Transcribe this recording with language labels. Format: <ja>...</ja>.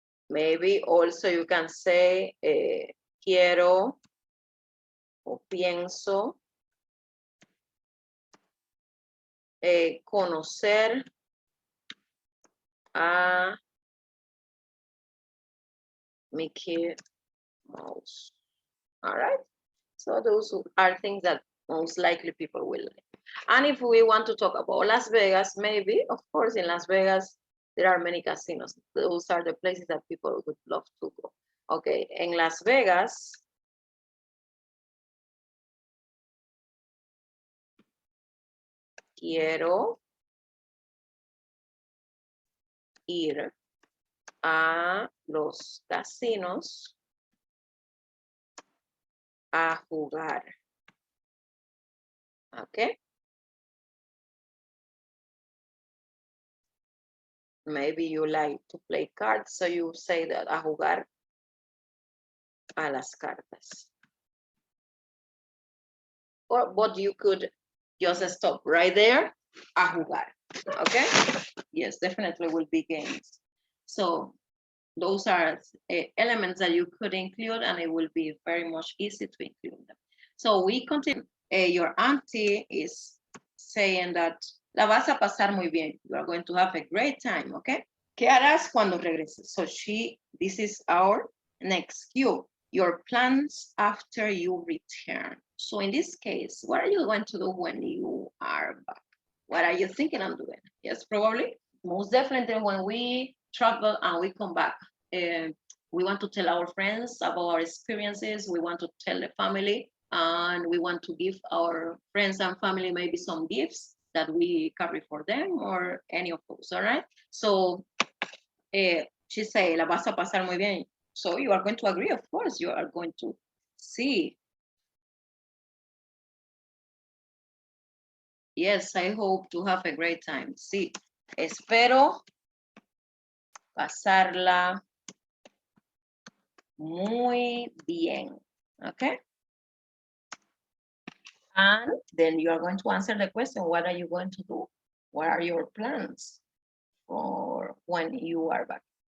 <en>Maybe also you can say</en> <es>quiero o pienso conocer a Mickey Mouse.</es> <en>All right. So those are things that most likely people will like. And if we want to talk about Las Vegas, maybe, of course, in Las Vegas, there are many casinos. Those are the places that people would love to go.</en> <es>Okay, en Las Vegas, quiero ir a los casinos a jugar.</es> <en>Okay. Maybe you like to play cards, so you say that</en> <es>a jugar a las cartas.</es> <en>But you could just stop right there,</en> <es>a jugar.</es> <en>Okay. Yes, definitely will be games. So those are elements that you could include, and it will be very much easy to include them. So we continue. Your auntie is saying that</en> <es>la vas a pasar muy bien.</es> <en>You are going to have a great time, okay?</en> <es>¿Qué harás cuando regreses?</es> <en>So this is our next cue. Your plans after you return. So in this case, what are you going to do when you are back? What are you thinking of doing? Yes, probably. Most definitely when we travel and we come back, we want to tell our friends about our experiences. We want to tell the family, and we want to give our friends and family maybe some gifts that we carry for them or any of those, all right? So she say,</en> <es>la vas a pasar muy bien.</es> <en>So you are going to agree, of course, you are going to see. Yes, I hope to have a great time.</en> <es>Sí, espero pasarla muy bien.</es> <en>Okay. And then you are going to answer the question, what are you going to do? What are your plans for when you are back?</en>